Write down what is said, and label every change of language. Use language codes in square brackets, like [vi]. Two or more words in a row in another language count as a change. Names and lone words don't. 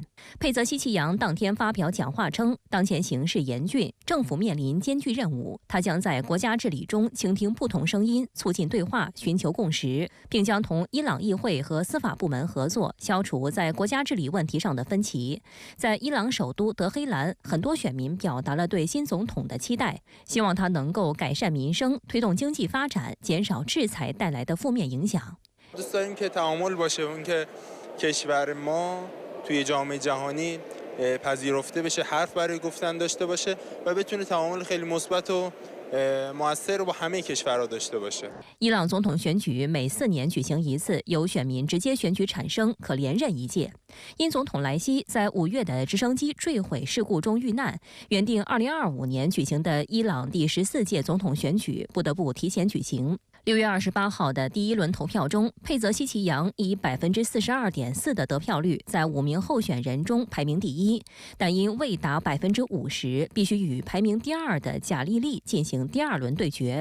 [zh] 佩泽西奇扬当天发表讲话称，当前形势严峻，政府面临艰巨任务，他将在国家治理中倾听不同声音，促进对话，寻求共识，并将同伊朗议会和司法部门合作，消除在国家治理问题上的分歧。在伊朗首都德黑兰，很多选民表达了对新总统的期待，希望他能够改善民生，推动经济发展，减少制裁带来的负面影响。 [fa] دوست داریم که تعامل باشه اون که کشور ما توی جامعه جهانی پذیرفته بشه حرف برای گفتن داشته باشه و بتونه تعامل خیلی مثبت و موثر رو با همه کشورها داشته باشه。 [zh] 伊朗总统选举每4年举行一次，由选民直接选举产生，可连任1届。因总统莱西在5月的直升机坠毁事故中遇难，原定2025年举行的伊朗第14届总统选举不得不提前举行。6月28号的第1轮投票中，佩泽西奇扬以42.4%的得票率在5名候选人中排名第1，但因未达50%，必须与排名第2的贾利利进行第2轮对决。